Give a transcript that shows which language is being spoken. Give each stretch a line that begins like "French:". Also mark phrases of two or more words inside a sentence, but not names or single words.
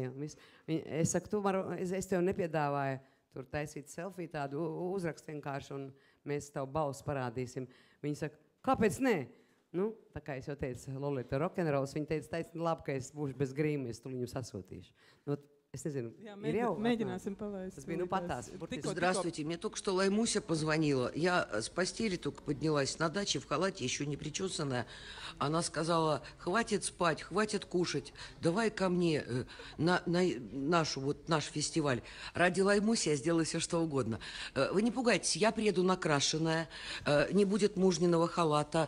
Latvian: Es saku, es tev nepiedāvāju tur taisīt selfiju, tādu uzrakstu vienkārši, un mēs tavu balsu parādīsim. Viņa saka, kāpēc ne? Nu, tā kā es jau teicu, Lolita rock'n'rolls, viņa teica, taisni labi, ka es būšu bez grīma, es tu viņu sasūtīšu. Nu, es nezinu, ir jau mēģināsim palaist. Tas bija, patās.
Russian: Здравствуйте, мне только что Лаймуся позвонила. Я с постели только поднялась на даче в халате, еще не причесанная. Она сказала, хватит спать, хватит кушать, давай ко мне на наш фестиваль. Ради Лаймуси я сделаю все, что угодно. Вы не пугайтесь, я приеду накрашенная, не будет мужниного халата.